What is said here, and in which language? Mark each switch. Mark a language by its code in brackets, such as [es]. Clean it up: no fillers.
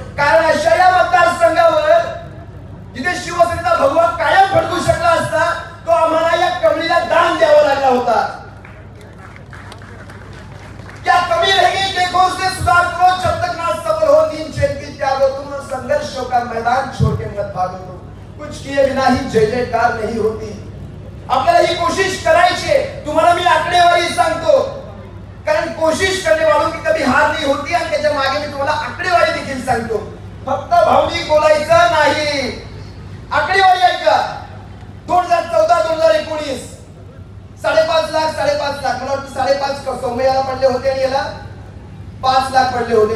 [mr] कारण अशा या मतदारसंघावर जिथे शिवसेनेचा भगवा कायम फडकू शकला असता, तो आम्हाला या कमळीला दान द्यावा लागला होता. [hi] क्या कमी रहेगी देखो उससे सुधार करो, जब तक ना सफल हो नींद चैन की त्यागो तुम. संघर्षों का मैदान छोड़ के मत भागो तुम. कुछ किए बिना ही जय जयकार नहीं होती. [mr] आपल्याला ही कोशिश करायची. तुम्हाला मी आकडेवारी सांगतो, कारण [hi] कोशिश करने वालों की कभी हार नहीं होती. [mr] आणि त्याच्या मागे मी तुम्हाला आकडेवारी देखील सांगतो. फक्त भावनिक बोलायचं नाही, आकडेवारी ऐका. 2014-2019 5.5 लाख मला वाटतं 5.5 सौम्याला पडले होते आणि याला 5 लाख पडले होते.